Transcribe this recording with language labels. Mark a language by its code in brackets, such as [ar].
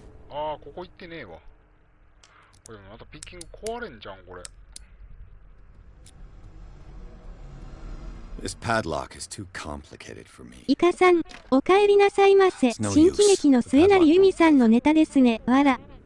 [ja] ああ、ここ行ってねえわ。これまたピッキング壊れんじゃん、これ。 [en] This padlock is too complicated for me. [ja] イカさん、お帰りなさいませ。新喜劇の末成由美さんのネタですね。わら。